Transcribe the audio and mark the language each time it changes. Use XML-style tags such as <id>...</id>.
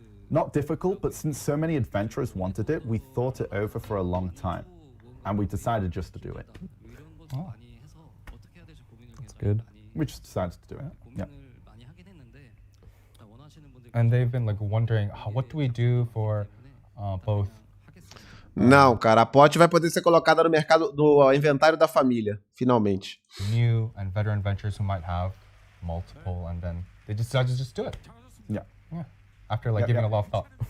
<en>Not difficult, but since so many adventurers wanted it, we thought it over for a long time. And we decided just to do it. oh, That's good. We just decided to do it. Yeah. and they've been like wondering, what do we do for both?</en> <pt>Não, cara, a pote vai poder ser colocada no mercado do inventário da família, finalmente.</pt> <en>New and veteran adventurers who might have multiple, and then they decided to just do it. Yeah. Yeah. After like giving a lot of thought.</en>